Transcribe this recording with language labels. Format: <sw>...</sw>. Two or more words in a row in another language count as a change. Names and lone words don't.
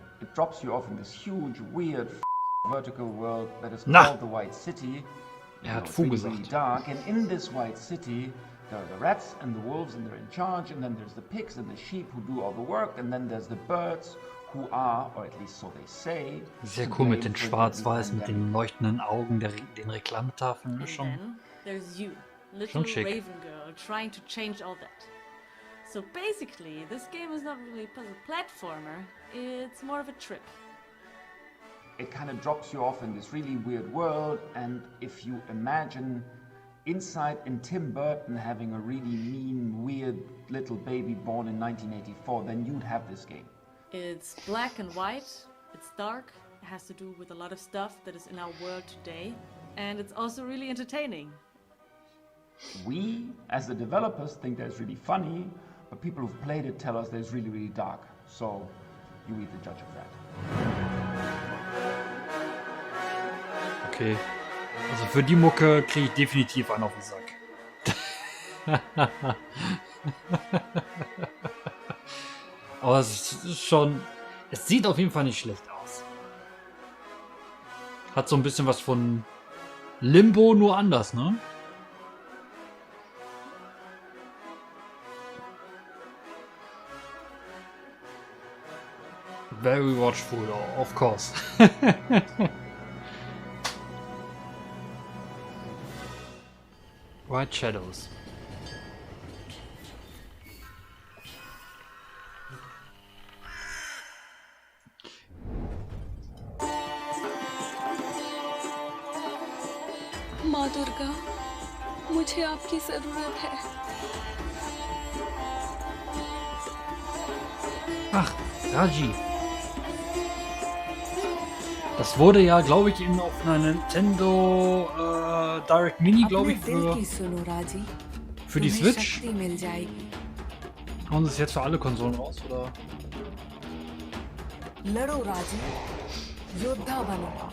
<en>It drops you off in this huge, weird, vertical world that is called the White City.</en> <de>Hat</de> <en>really, really dark, and in this White City, there are the rats and the wolves, and they're in charge, and then there's the pigs and the sheep who do all the work, and then there's the birds who are, or at least so they say,</en> <de>Sehr cool mit den Schwarz-Weiß, mit den leuchtenden Augen, den Reklametafeln.</de> <en>And then there's you, little</en> <de>Schon schick.</de> <en>raven girl, trying to change all that. So basically, this game is not really a puzzle platformer, it's more of a trip. It kind of drops you off in this really weird world, and if you imagine inside in Tim Burton having a really mean, weird little baby born in 1984, then you'd have this game. It's black and white, it's dark, it has to do with a lot of stuff that is in our world today, and it's also really entertaining. We, as the developers, think that's really funny, but people who've played it tell us that it's really, really dark. So, you be the judge of that. Okay.</en> <de>Also für die Mucke kriege ich definitiv einen auf den Sack. Aber es ist schon... Es sieht auf jeden Fall nicht schlecht aus. Hat so ein bisschen was von Limbo, nur anders, ne?</de> <en>Very watchful, of course. White Shadows.</en> <hi>माँ दुर्गा, मुझे आपकी जरूरत है।</hi> <de>Ach, Raji. Das wurde ja, glaube ich, auf einer Nintendo Direct Mini, glaube ich, für die Switch Hauen sie es jetzt für alle Konsolen raus, oder?</de> <hi>लड़ो राजी, योद्धा बनो।</hi>